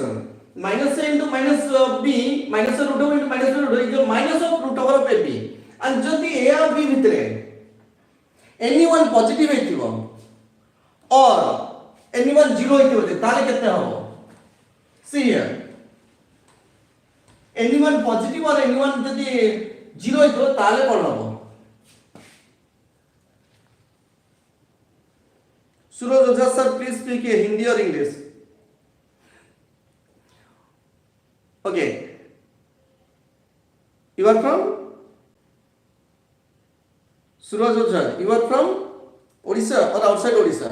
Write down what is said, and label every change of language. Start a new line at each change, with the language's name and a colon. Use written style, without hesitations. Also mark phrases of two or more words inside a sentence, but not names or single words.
English: minus a into minus b, minus a root over into minus a root over equal minus of root over of ab, and
Odia: ଯଦି a और b ଭିତରେ
English: any one positive ହେଇଥିବ or any one zero ହେଇଥିବ
Odia: ତାହେଲେ କେତେ ହବ?
English: See here, any one positive or any one
Odia: ଯଦି zero ହେଇଥିବ ତାହେଲେ କଣ ହବ?
English: Suraj Odia sir, please speak Hindi or English. Okay, you are from Suraj Odia, you are from Odisha or outside Odisha?